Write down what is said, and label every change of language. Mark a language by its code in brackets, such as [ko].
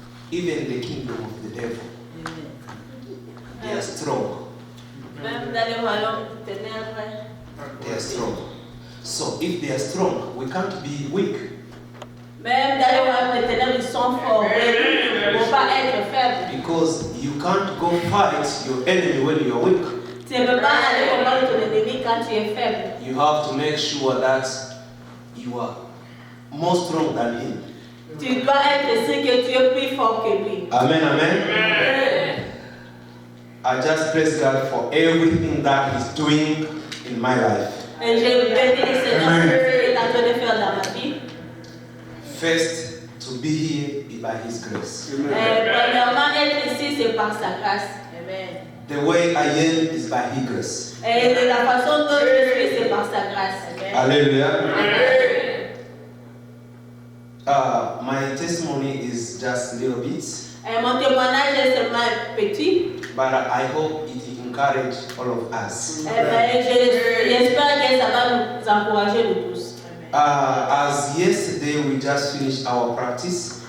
[en] Even the kingdom of the devil, they are strong. [fr] Même dans le royaume des ténèbres, [en] They are strong. So if they are strong, we can't be weak. [fr] même dans le royaume des ténèbres, ils sont forts, mais nous ne pouvons pas être faibles. [en] Because you can't go fight your enemy when you are weak. [fr] Tu ne peux pas aller combattre ton ennemi quand tu es faible. [en] You have to make sure that you are more strong than him. [fr] Tu dois être sûr que tu es plus fort que lui. [en] Amen, amen. I just praise God for everything that He's doing in my life. [fr] Et je bénis le Seigneur pour ce qu'il est en train de faire dans ma vie. [en] First, to be here is by His grace. [fr] Premièrement, être ici, c'est par sa grâce. [en] Amen. The way I am is by His grace. [fr] Et de la façon dont je suis, c'est par sa grâce. [en] Amen. Hallelujah. My testimony is just a little bit, [fr] Et mon témoignage est seulement petit. [en] but I hope it encourage all of us. [fr] J'espère que ça va nous encourager nous tous. [en] As yesterday we just finished our practice,